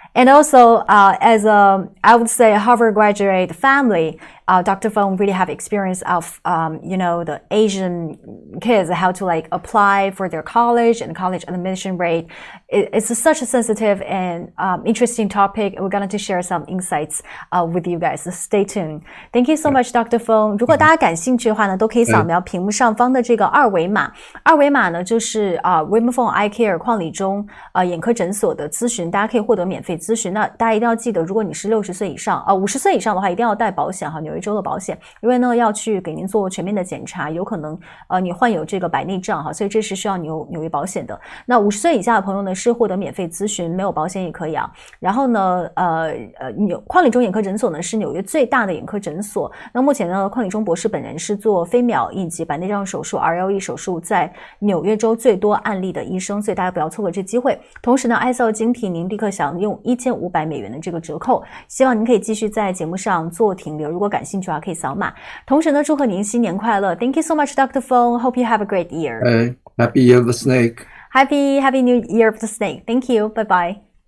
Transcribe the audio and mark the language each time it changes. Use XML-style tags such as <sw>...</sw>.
<en>And also, as I would say, a Harvard graduate family, Dr. Fong really have experience of, the Asian kids, how to like apply for their college and college admission rate. It's such a sensitive and interesting topic. We're going to share some insights with you guys. So stay tuned. Thank you so much, Dr. Fong.</en> <zh>如果大家感兴趣的话呢，都可以扫描屏幕上方的这个二维码。二维码呢，就是Raymond Fong Eye Care 邝理中眼科诊所的咨询，大家可以获得免费咨询。那大家一定要记得，如果你是60岁以上，50岁以上的话，一定要带保险哈，纽约州的保险，因为呢要去给您做全面的检查，有可能你患有这个白内障哈，所以这是需要纽约保险的。那50岁以下的朋友呢是获得免费咨询，没有保险也可以啊。然后呢邝理中眼科诊所呢是纽约最大的眼科诊所。那目前呢邝理中博士本人是做飞秒以及白内障手术 RLE 手术在纽约州最多案例的医生，所以大家不要错过这机会。同时呢 ICL 晶体您立刻享用$1500的这个折扣，希望您可以继续在节目上做停留，如果感兴趣的话可以扫码。同时呢祝贺您新年快乐。</zh> <en>Thank you so much, Dr. Fong. Hope you have a great year. Hey, happy year of the snake. Happy New Year of the Snake. Thank you. Bye-bye.</en>